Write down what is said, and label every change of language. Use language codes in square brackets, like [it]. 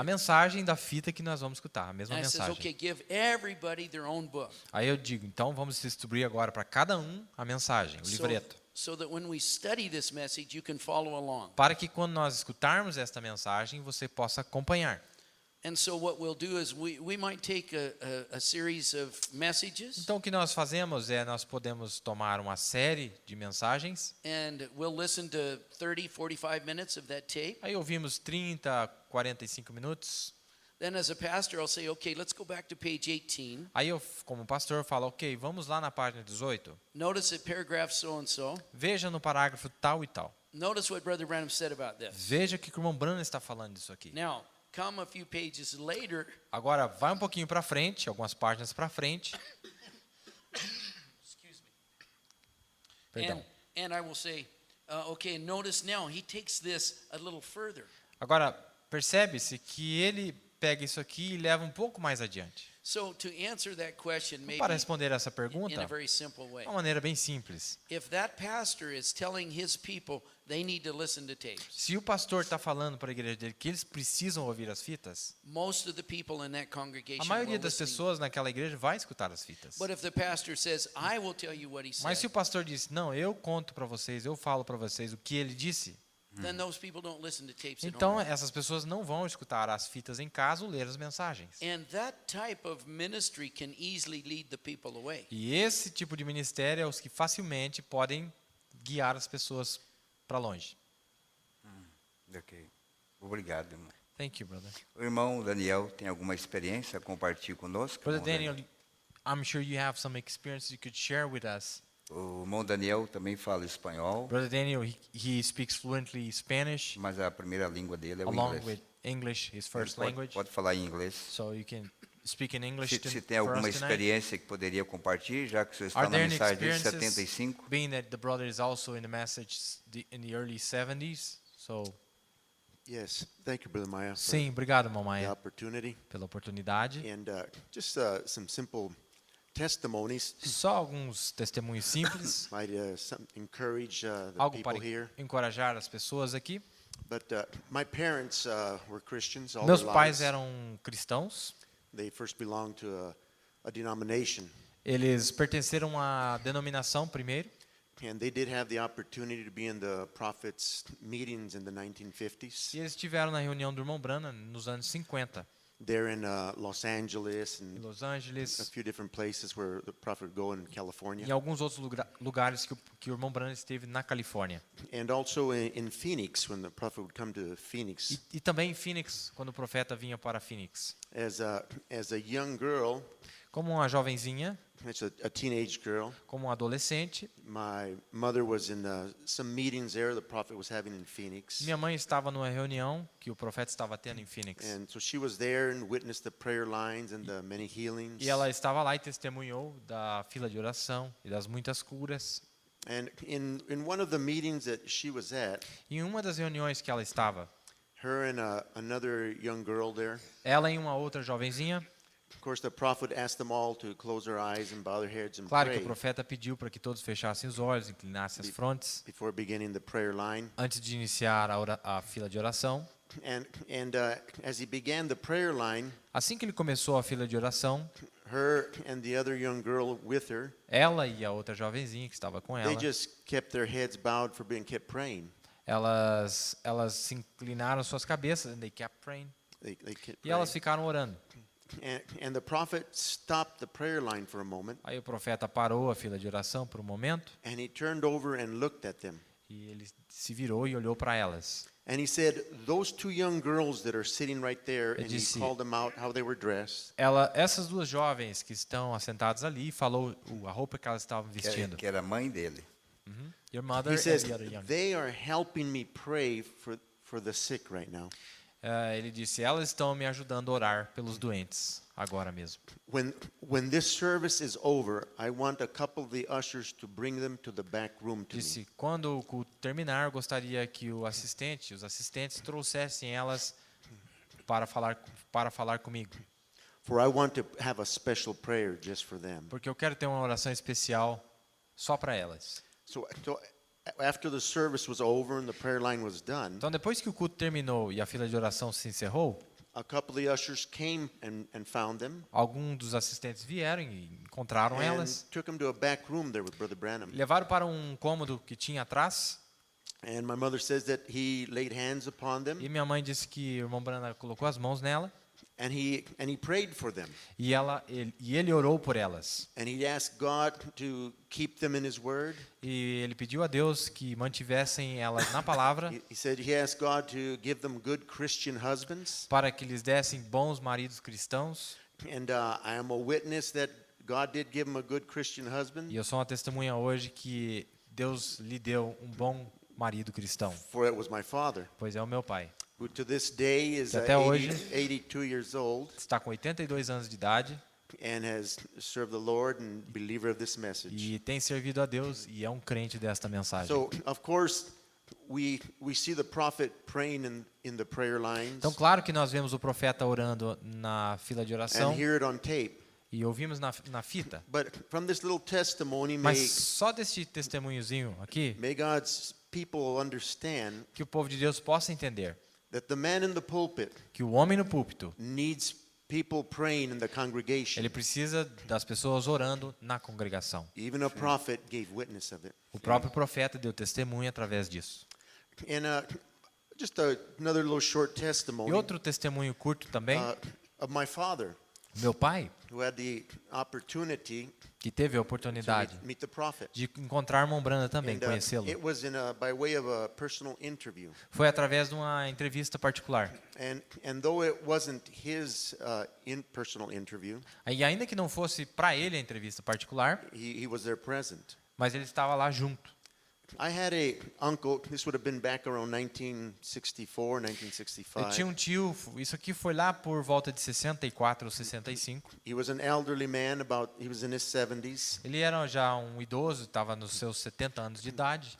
[pt] A mensagem da fita que nós vamos escutar, a mesma [en] And I says, [pt] mensagem. [en] okay, give everybody their own book. [pt] Aí eu digo, então vamos distribuir agora para cada um a mensagem, o livreto. [en] so that when we study this message, you can follow along. [pt] para que quando nós escutarmos esta mensagem, você possa acompanhar. [en] And so what we'll do is we might take a series of messages, [pt] Então o que nós fazemos é nós podemos tomar uma série de mensagens, [en] and we'll listen to 30, 45 minutes of that tape. [pt] aí ouvimos 30, 45 minutos, [en] Then as a pastor, I'll say, okay, let's go back to page 18. [pt] aí eu, como pastor, falo, ok, vamos lá na página 18, [en] Notice that paragraph so-and-so. [pt] veja no parágrafo tal e tal, [en] Notice what Brother Branham said about this. [pt] veja o que o irmão Branham está falando disso aqui. [en] Now, come a few pages later, [pt] Agora, vai um pouquinho para frente, algumas páginas para frente, [en] excuse me, [pt] perdão. [en] and I will say, okay, notice now, he takes this a little further. [pt] Agora, percebe-se que ele pega isso aqui e leva um pouco mais adiante. [en] So to answer that question, maybe [pt] Para responder essa [en] in [pt] pergunta, [en] a very simple way. [pt] de uma maneira bem simples. [en] If that pastor is telling his people they need to listen to tapes, [pt] Se o pastor está falando para a igreja dele que eles precisam ouvir as fitas, [en] most of the people in that [pt] a [en] congregation [pt] maioria [en] will [pt] das [en] listen. [pt] pessoas naquela igreja vai escutar as fitas. [en] But if the pastor says, I will tell you what he [pt] Mas se [en] said, [pt] o pastor diz, não, eu conto para vocês, eu falo para vocês o que ele disse, [en] then those people don't listen to tapes at [pt] então [en] home. [pt] essas pessoas não vão escutar as fitas em casa ou ler as mensagens. [en] And that type of ministry can easily lead the people away. [pt] E esse tipo de ministério é os que facilmente podem guiar as pessoas para longe. Ok. Obrigado, irmão. [en] Thank you, brother. [pt] O irmão Daniel tem alguma experiência? Compartilhe conosco. [en] Brother [pt] irmão [en] Daniel, I'm sure you have some experience you could share with us. [pt] O irmão Daniel também fala espanhol, [en] Brother Daniel, he speaks fluently Spanish, [pt] mas a primeira língua dele é o [en] along [pt] inglês. [en] with English, his first [pt] Ele [en] language. [pt] pode falar em inglês. [en] So you can speak in English [pt] Se tem [en] for [pt] alguma [en] us tonight. [pt] experiência que poderia compartilhar, já que o senhor está [en] Are [pt] na [en] there any [pt] mensagem desde [en] experiences, [pt] 75. [en] being that the brother is also in the message in the early 70s? So, Yes, thank you, Brother Maya, for [pt] sim, obrigado, irmão [en] the [pt] Maia, [en] opportunity. [pt] pela oportunidade. [en] And just some simple testimonies [pt] Só alguns testemunhos simples, [en] might encourage the [pt] algo [en] people [pt] para [en] here. [pt] encorajar as pessoas aqui. [en] But my parents were Christians all [pt] Meus [en] their [pt] pais [en] lives. [pt] eram cristãos. [en] They first belonged to a denomination, [pt] Eles pertenceram à denominação primeiro. [en] and they did have the opportunity to be in the prophets' meetings in the 1950s. [pt] E eles estiveram na reunião do irmão Branham nos anos 50, [en] They're in Los Angeles [pt] em [en] and [pt] Los [en] a [pt] Angeles, [en] few different places where the prophet would go in California, [pt] em alguns outros lugares que o irmão Branham esteve na Califórnia. [en] and also in Phoenix when the prophet would come to Phoenix. [pt] E também em Phoenix, quando o profeta vinha para Phoenix. [en] As a young girl, [pt] Como uma jovenzinha, [en] it's a teenage girl, [pt] como um adolescente, [en] my mother was in some meetings there the prophet was having in Phoenix. [pt] minha mãe estava numa reunião que o profeta estava tendo em Phoenix. [en] And so she was there and witnessed the prayer lines and the many healings. [pt] E ela estava lá e testemunhou da fila de oração e das muitas curas. [en] And in one of the meetings that she was at, [pt] E em uma das reuniões que ela estava, [en] her and another young girl there, [pt] ela e uma outra jovenzinha, [en] of course the prophet asked them all to close their eyes and bow their heads and [pt] claro que o [en] pray [pt] profeta pediu para que todos fechassem os olhos, inclinassem as frontes, [en] before beginning the prayer line. [pt] antes de iniciar a fila de oração. [en] And as he began the prayer line, [pt] Assim que ele começou a fila de oração, [en] her and the other young girl with her, [pt] ela e a outra jovenzinha que estava com [en] they [pt] ela, [en] just kept their heads bowed for being kept praying. [pt] elas se inclinaram suas cabeças, [en] and they kept praying, They kept [pt] e [en] praying. [pt] elas ficaram orando. [en] And the prophet stopped the prayer line for a moment, [pt] Aí o profeta parou a fila de oração por um momento, [en] and he turned over and looked at them. [pt] e ele se virou e olhou para elas. [en] And he said, those two young girls that are sitting right there, [pt] Ele [en] and he [pt] disse- [en] called them out, how they were dressed. [pt] Essas duas jovens que estão assentadas ali, falou a roupa que elas estavam vestindo. Que era a mãe dele. [en] Your mother He and says, the other young. they are helping me pray for the sick right now. [pt] Ele disse, elas estão me ajudando a orar pelos doentes, agora mesmo. [en] When this service is over, I want a couple of the ushers to bring them to the back room to me. [pt] Disse, quando o culto terminar, gostaria que os assistentes trouxessem elas para falar comigo. [en] For I want to have a special prayer just for them. [pt] Porque eu quero ter uma oração especial só para elas. [en] So after the service was over and the prayer line was done, [pt] Então, depois que o culto terminou e a fila de oração se encerrou, [en] a couple of the ushers came and found them [pt] Alguns dos assistentes vieram e encontraram [en] and [pt] elas. [en] took them to a back room there with Brother Branham. [pt] Levaram para um cômodo que tinha atrás. [en] And my mother says that he laid hands upon them [pt] E minha mãe disse que o irmão Branham colocou as mãos nela. [en] and he prayed for them. [pt] E ele orou por elas. [en] And he asked God to keep them in his word. [pt] E ele pediu a Deus que mantivessem elas na palavra, [en] He said he asked God to give them good Christian husbands. [pt] para que lhes dessem bons maridos cristãos. [en] And I am a witness that God did give him a good Christian husband. [pt] E eu sou uma testemunha hoje que Deus lhe deu um bom marido cristão, [en] For it was my father, [pt] pois é o meu pai. [en] who to this day is [pt] Que até hoje [en] 82 years old [pt] está com 82 anos de idade [en] and has served the Lord and believer of this message. [pt] e tem servido a Deus e é um crente desta mensagem. [en] So, of course, we see the prophet praying in the prayer lines [pt] Então, claro que nós vemos o profeta orando na fila de oração [en] and hear it on tape. [pt] e ouvimos na fita. [en] But from this little testimony, [pt] Mas só deste testemunhozinho aqui, [en] may God's people understand [pt] que o povo de Deus possa entender [en] that the man in the pulpit [pt] que o homem no púlpito, [en] needs people praying in the congregation. [pt] ele precisa das pessoas orando na congregação. [en] Even a prophet gave witness of it. [pt] O próprio profeta deu testemunho através disso. [en] And just another little short [pt] E [en] testimony [pt] outro testemunho curto também, [en] of my father, [pt] meu pai, [en] who had the opportunity [pt] que teve a [en] to [pt] oportunidade [en] meet the prophet. [pt] de encontrar o irmão Branham também, [en] And, [pt] conhecê-lo. [en] it was by way of a personal interview. [pt] Foi através de uma entrevista particular. [en] And though it wasn't his personal interview, [pt] E ainda que não fosse para ele a entrevista particular, [en] he was there present. [pt] mas ele estava lá junto. [en] I had a uncle, this would have been back around 1964, [pt] Eu [en] 1965. [pt] tinha um tio, isso aqui foi lá por volta de 64 ou 65. [en] He was an elderly man, he was in his 70s. [pt] Ele era já um idoso, estava nos seus 70 anos de idade.